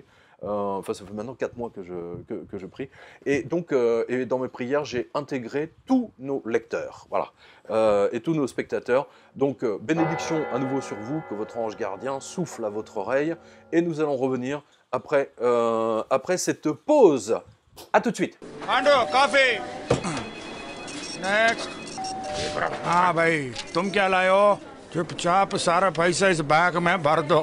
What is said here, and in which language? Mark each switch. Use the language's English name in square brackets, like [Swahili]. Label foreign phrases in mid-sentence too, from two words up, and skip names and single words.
[French] Ça fait maintenant 4 mois que je prie. Et donc, et dans mes prières, j'ai intégré tous nos lecteurs, voilà, et tous nos spectateurs. Donc, bénédiction à nouveau sur vous, que votre ange gardien souffle à votre oreille, et nous allons revenir après cette pause. À tout de suite. [English] Ando, coffee. Next. [Hindi] हाँ भाई, तुम क्या लाए हो? चुपचाप सारा पैसा इस बैग में भर दो।